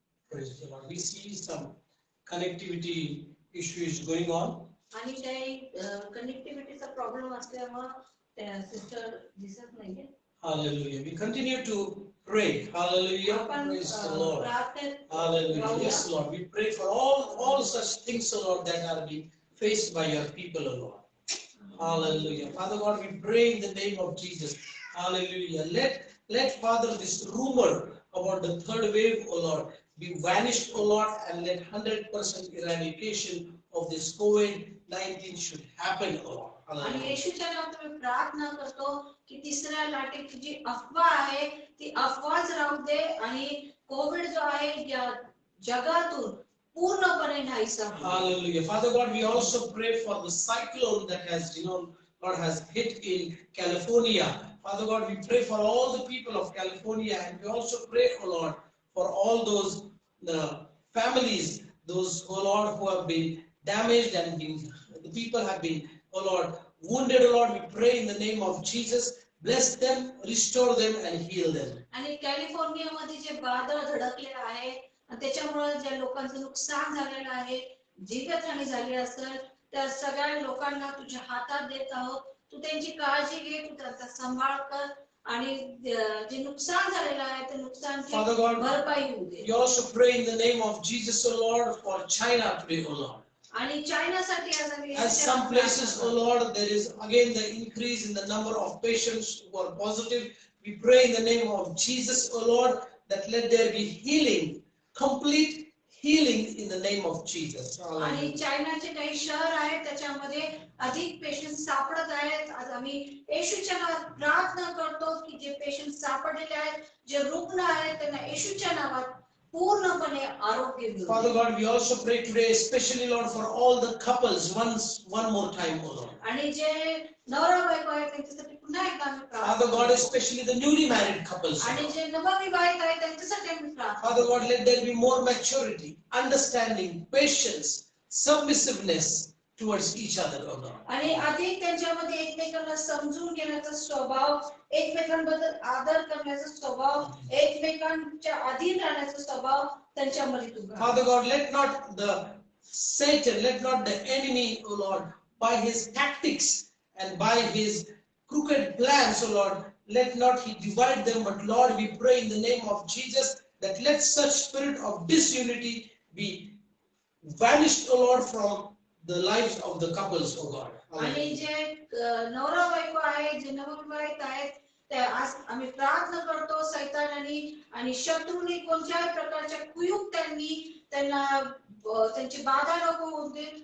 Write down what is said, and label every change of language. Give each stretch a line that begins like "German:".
English: Praise the Lord. We see some connectivity issues going on.
Marathi: आणि काही कनेक्टिव्हिटीचा problem असल्यामुळे sister दिसत नाहीये.
English: Hallelujah. We continue to pray. Hallelujah. Praise the Lord. Hallelujah. Yes, Lord. We pray for all such things, O Lord, that are being faced by your people, O Lord. Hallelujah. Father God, we pray in the name of Jesus. Hallelujah. Let Father, this rumor about the third wave, O Lord, be vanished, O Lord, and let 100% eradication of this COVID-19 should happen, O Lord.
Marathi: आणि येशूच्या नावात मी प्रार्थना करतो की तिसऱ्या लाटेची जी अफवा आहे ती अफवाच राहू दे आणि कोविड जो आहे जगातून पूर्णपणे नाहीसा हो.
English: Hallelujah. Father God, we also pray for the cyclone that has, Lord, has hit in California. Father God, we pray for all the people of California, and we also pray, oh Lord, for all those families, those, oh Lord, who have been damaged and the people have been, oh Lord, wounded, oh Lord. We pray in the name of Jesus. Bless them, restore them, and heal them.
Marathi: आणि कॅलिफोर्नियामध्ये जे वादळ धडकले आहे आणि त्याच्यामुळे ज्या लोकांचं नुकसान झालेलं आहे, जीवितहानी झाली असेल, त्या सगळ्या लोकांना तुझ्या हातात देत आहोत. तू त्यांची काळजी घे, तू त्यांचा सांभाळ कर आणि जे नुकसान झालेलं आहे ते नुकसानची भरपाई होऊ दे.
English: We also pray in the name of Jesus, O Lord, for China today, O Lord.
Marathi: आणि चायनासाठी
English: as some places, oh Lord, there is again the increase in the number of patients who are positive. We pray in the name of Jesus, oh Lord, that let there be healing, complete healing in the name of Jesus.
Marathi: आणि चायनाचे काही शहर आहेत त्याच्यामध्ये अधिक patient सापडत आहेत. आज आम्ही येशूच्या नावात प्रार्थना करतो की जे पेशंट सापडलेले आहेत, जे रुग्ण आहेत, त्यांना येशूच्या नावात पूर्णपणे आरोग्य मिळो.
English: Father God, we also pray today, especially Lord, for all the couples one more time, oh Lord.
Marathi: आणि जे नवरा बायको आहेत त्यांच्यासाठी पुन्हा एकदा आम्ही प्रार्थना
English: Father God, especially the newly married couples.
Marathi: आणि जे नवविवाहित आहेत त्यांच्यासाठी आम्ही प्रार्थना.
English: Father God, let there be more maturity, understanding, patience, submissiveness towards each other, oh God.
Marathi: आणि अधिक त्यांच्यामध्ये एकमेकांना समजून घेण्याचा स्वभाव, एकमेकांबद्दल आदर करण्याचा स्वभाव, एकमेकांच्या अधीन राहण्याचा स्वभाव त्यांच्यामध्ये तू घाल.
English: Father God, let not the Satan, let not the enemy, O Lord, by his tactics and by his crooked plans, O Lord, let not he divide them, but Lord, we pray in the name of Jesus that let such spirit of disunity be vanished, O Lord, from the lives of the couples, O God.
Marathi: आणि जे नवरा बायको आहे, जे नवविवाहित आहेत, ते आज आम्ही प्रार्थना करतो सैतानाने आणि शत्रूने कोणत्याही प्रकारच्या कुयुक्त्यांनी त्यांना त्यांची बाधा नको होऊ दे.